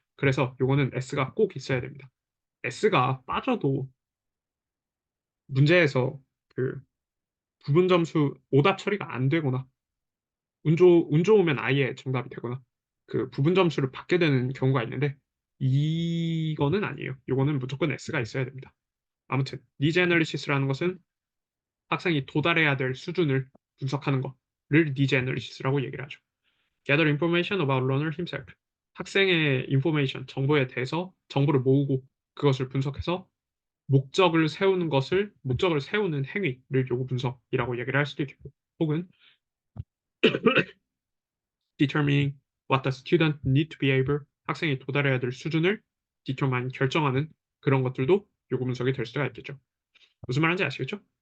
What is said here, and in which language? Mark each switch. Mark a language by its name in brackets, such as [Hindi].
[Korean] 그래서 요거는 S가 꼭 있어야 됩니다. S가 빠져도 문제에서 그 부분 점수 오답 처리가 안 되거나 운 좋으면 아예 정답이 되거나 그 부분 점수를 받게 되는 경우가 있는데 이거는 아니에요. 요거는 무조건 S가 있어야 됩니다. 아무튼 니즈 애널리시스라는 것은 학생이 도달해야 될 수준을 분석하는 것을 니즈 애널리시스라고 얘기를 하죠. [English] Gather information about learner himself. [Korean] 학생의 인포메이션, 정보에 대해서 정보를 모으고 그것을 분석해서 목적을 세우는 행위를 요구 분석이라고 얘기를 할 수도 있고, 혹은 [English] determining what the student need to be able, [Korean] 학생이 도달해야 될 수준을 결정하는 그런 것들도 요구 분석이 될 수가 있겠죠. 무슨 말인지 아시겠죠?